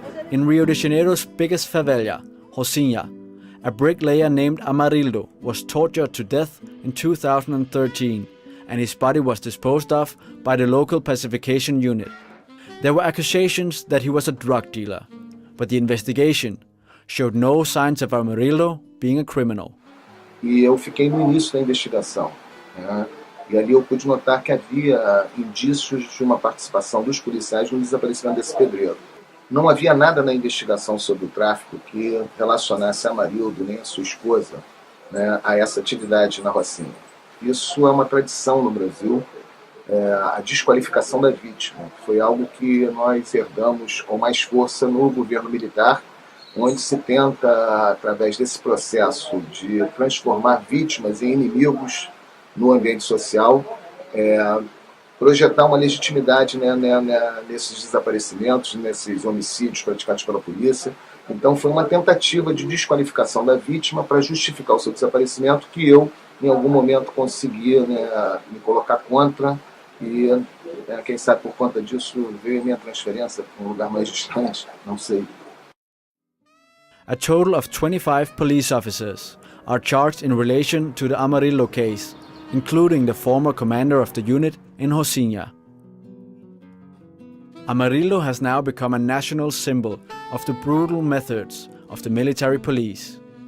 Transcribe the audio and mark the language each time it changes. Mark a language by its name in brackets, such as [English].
[English] In Rio de Janeiro's biggest favela, Rocinha, a bricklayer named Amarildo was tortured to death in 2013, and his body was disposed of by the local pacification unit. There were accusations that he was a drug dealer, but the investigation showed no signs of Amarildo being a criminal. [Portuguese] E eu fiquei no início da investigação, né? E ali eu pude notar que havia indícios de uma participação dos policiais no desaparecimento desse pedreiro. Não havia nada na investigação sobre o tráfico que relacionasse Amarildo nem a sua esposa, né, a essa atividade na Rocinha. Isso é uma tradição no Brasil, a desqualificação da vítima. Foi algo que nós herdamos com mais força no governo militar, onde se tenta, através desse processo de transformar vítimas em inimigos no ambiente social, projetar uma legitimidade, né, nesses desaparecimentos, nesses homicídios praticados pela polícia. Então foi uma tentativa de desqualificação da vítima para justificar o seu desaparecimento, que eu, em algum momento, consegui, né, me colocar contra, e quem sabe por conta disso veio minha transferência para um lugar mais distante, não sei. [English] A total of 25 police officers are charged in relation to the Amarillo case, including the former commander of the unit in Rocinha. Amarillo has now become a national symbol of the brutal methods of the military police.